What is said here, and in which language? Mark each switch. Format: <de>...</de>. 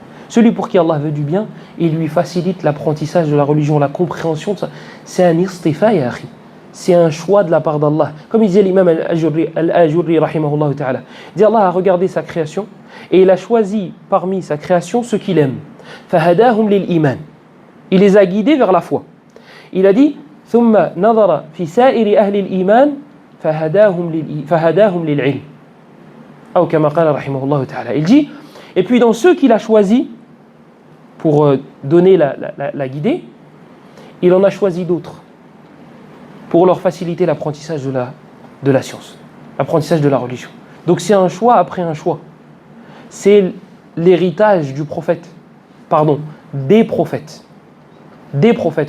<fr>Celui pour qui Allah veut du bien, il lui facilite l'apprentissage de la religion, la compréhension de ça. C'est un istifa, ya akhi. C'est un choix de la part d'Allah. Comme il disait l'imam Al-Ajurri, rahimahullah ta'ala. Il dit Allah a regardé sa création et il a choisi parmi sa création ceux qu'il aime.</fr> <ar>Fahadahum lil iman.</ar> <fr>Il les a guidés vers la foi. Il a dit</fr> <ar>ثم نظر في سائر أهل الإيمان فهداهم للعلم. أو كما قال رحمه الله تعالى.</ar> <fr>Il dit, et puis dans ceux qu'il a choisis pour donner la guidée, il en a choisi d'autres pour leur faciliter l'apprentissage de la science, l'apprentissage de la religion. Donc c'est un choix après un choix. C'est l'héritage du prophète, des prophètes. Des prophètes.</fr>